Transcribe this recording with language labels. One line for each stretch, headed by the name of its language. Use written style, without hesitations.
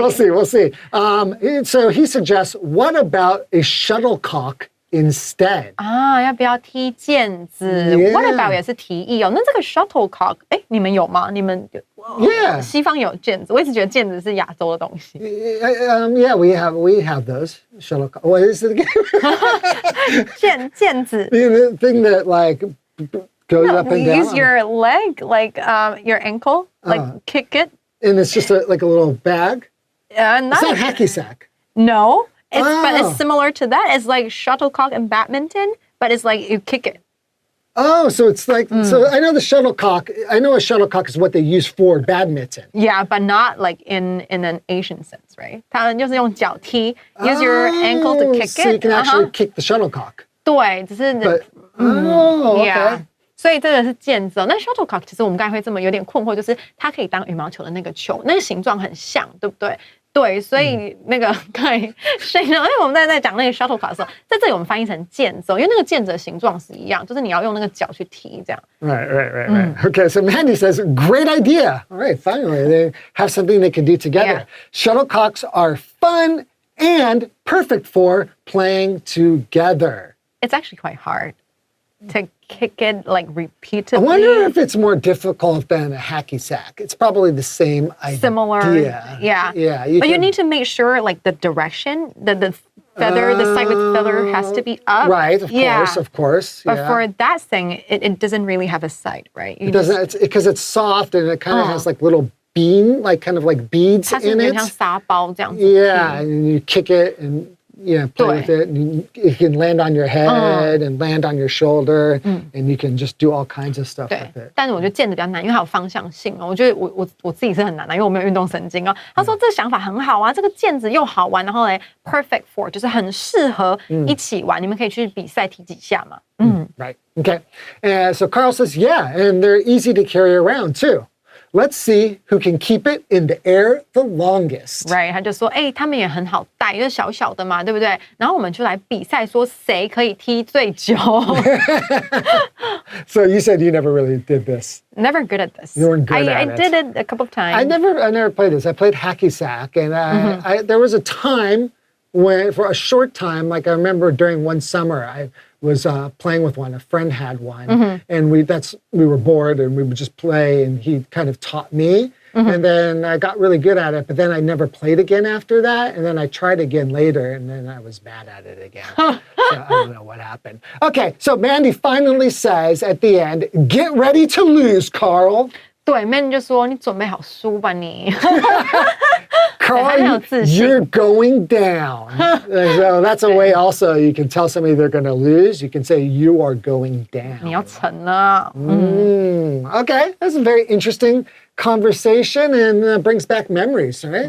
English: We'll see. So he suggests, what about a shuttlecock instead?
Chinese: 要不要踢毽子
English: Yeah. ？ What about
Chinese: 也是提议哦。那这个 shuttlecock， 你们有吗？你们
English: Yeah.
Chinese: 西方有毽子，我一直觉得毽子是亚洲的东西。
English: Yeah, we have those shuttlecock. What is it again?
Chinese: 毽子。
English: The thing that like goes up and down. Use your leg, like your ankle, like kick it. And it's just like a little bag. Not It's not hacky sack. No, but it's similar to that. It's like shuttlecock and badminton, but it's like you kick it. Oh, so it's like so. I know the shuttlecock. I know a shuttlecock is what they use for badminton. Yeah, but not like in an Asian sense, right?
Chinese: 他们就是用脚踢
English: use your ankle to kick it. So you can actually kick the shuttlecock.
Chinese: 对，只是
English: Okay. yeah.
Chinese: 所以这个是毽子哦。那 shuttlecock 其实我们刚才会这么有点困惑，就是它可以当羽毛球的那个球，那个形状很像，对不对？对，所以那个刚才Shane，因为我们在讲那个 shuttlecock 的时候，在这里我们翻译成毽子，因为那个毽子的形状是一样，就是你要用那个脚去踢这样。
English: Right. Okay, so Mandy says, great idea. All right, finally, they have something they can do together. Yeah. Shuttlecocks are fun and perfect for playing together. It's actually quite hard to kick it like repeatedly. I wonder if it's more difficult than a hacky sack. It's probably the same idea. Similar, yeah. Yeah. But you need to make sure like the direction, the feather, the side with feather has to be up. Right, of course. But yeah. for that thing, it doesn't really have a side, right? It doesn't, it's because it's soft and it kind of has like little kind of like beads
Chinese: 它是
English: in
Chinese: 有
English: it.
Chinese: 点像沙包这样子。
English: Yeah, and you kick it and play with it, and it can land on your head and land on your shoulder, and you can just do all kinds of stuff
Chinese: 对
English: with it.
Chinese: 但是我觉得毽子比较难，因为它有方向性哦。我觉得我自己是很难的，因为我没有运动神经哦。他说这个想法很好啊，这个毽子又好玩，然后嘞
English: perfect for
Chinese: 就是很适合一起玩，你们可以去比赛踢几下嘛。
English: Right. Okay. And so Carl says, yeah, and they're easy to carry around too. Let's see who can keep it in the air the longest. Right，
Chinese: 他就说，他们也很好带，就是小小的嘛，对不对？然后我们就来比赛，说谁可以踢最久。
English: So you said you never really did this. Never good at this. You weren't good at I it. did it a couple of times. I never played this. I played hacky sack, and there was a time when, for a short time, like I remember during one summer, I was playing with one. A friend had one, and we were bored, and we would just play, and he kind of taught me. And then I got really good at it, but then I never played again after that. And then I tried again later, and then I was bad at it again. So I don't know what happened. Okay, so Mandy finally says at the end, "Get ready to lose, Carl."
Chinese: 对，Man 就说你准备好输吧你。
English: Carl, you're going down. So that's a way also you can tell somebody they're going to lose. You can say you are going
Chinese: 你要
English: down.
Chinese: 沉了。
English: Okay, that's a very interesting conversation and brings back memories, right?